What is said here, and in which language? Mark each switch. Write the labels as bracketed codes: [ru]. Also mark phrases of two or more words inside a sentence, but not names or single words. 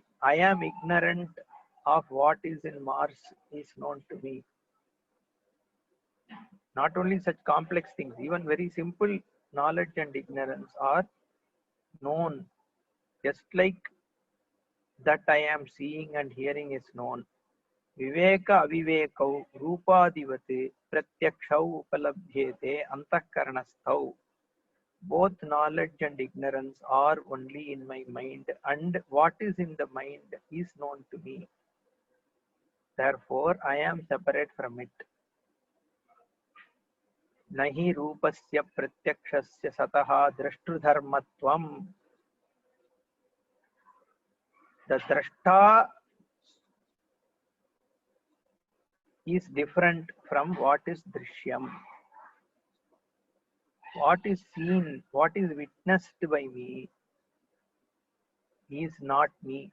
[en] I am ignorant of what is in Mars is known to me. Not only such complex things, even very simple knowledge and ignorance are known, just like that I am seeing and hearing is known. [sa] Viveka avivekau rupadivate pratyakshau upalabhyete antahkaranasthau. [en] Both knowledge and ignorance are only in my mind, and what is in the mind is known to me. Therefore, I am separate from it. [sa] Nahi rupasya pratyakshasya sataha drashtudharmatvam. [en] The drashta is different from what is drishyam. What is seen, what is witnessed by me is not me.